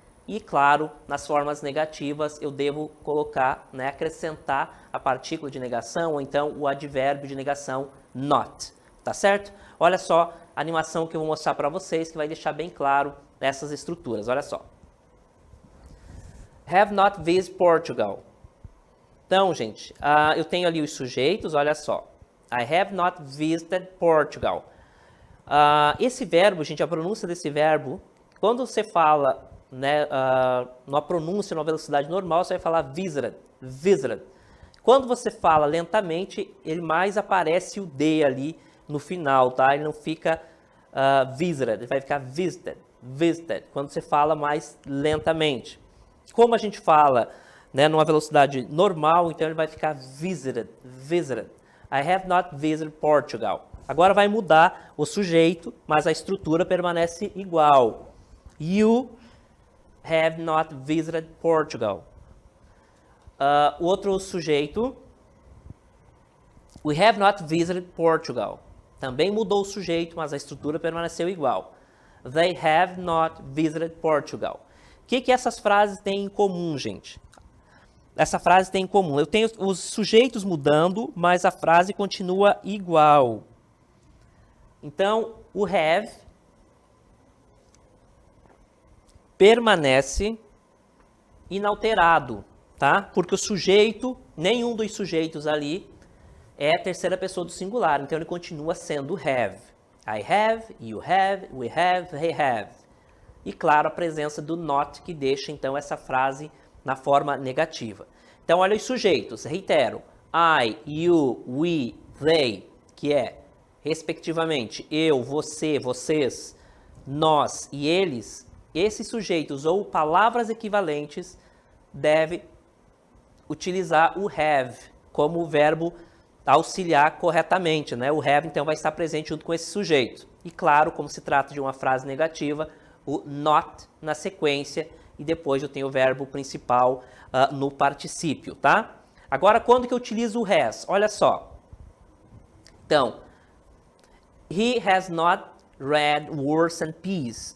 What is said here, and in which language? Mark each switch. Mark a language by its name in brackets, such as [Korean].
[Portuguese] E, claro, nas formas negativas, eu devo colocar, né, acrescentar a partícula de negação, ou então o advérbio de negação, not. Tá certo? Olha só a animação que eu vou mostrar para vocês, que vai deixar bem claro essas estruturas. Olha só. [English] Have not visited Portugal. [Portuguese] Então, gente, eu tenho ali os sujeitos, olha só. [English] I have not visited Portugal. [Portuguese] Esse verbo, gente, a pronúncia desse verbo, quando você fala, né, numa pronúncia, numa velocidade normal, você vai falar visited, visited. Quando você fala lentamente, ele mais aparece o D ali no final, tá? Ele não fica visited, ele vai ficar visited, visited, quando você fala mais lentamente. Como a gente fala, né, numa velocidade normal, então ele vai ficar visited, visited. [English] I have not visited Portugal. [Portuguese] Agora vai mudar o sujeito, mas a estrutura permanece igual. [English] You have not visited Portugal. [Portuguese] O outro sujeito, [English] we have not visited Portugal. [Portuguese] Também mudou o sujeito, mas a estrutura permaneceu igual. [English] They have not visited Portugal. [Portuguese] O que essas frases têm em comum, gente? Essa frase tem em comum. Eu tenho os sujeitos mudando, mas a frase continua igual. Então, o have permanece inalterado, tá? Porque o sujeito, nenhum dos sujeitos ali é a terceira pessoa do singular, então ele continua sendo have. [English] I have, you have, we have, they have. [Portuguese] E claro, a presença do not, que deixa então essa frase na forma negativa. Então olha os sujeitos, reitero. I, you, we, they, que é, respectivamente, eu, você, vocês, nós e eles. Esses sujeitos ou palavras equivalentes devem utilizar o have como verbo auxiliar corretamente, né? O have, então, vai estar presente junto com esse sujeito. E, claro, como se trata de uma frase negativa, o not na sequência e depois eu tenho o verbo principal no particípio, tá? Agora, quando que eu utilizo o has? Olha só. [English] Então, he has not read Wars and Peace.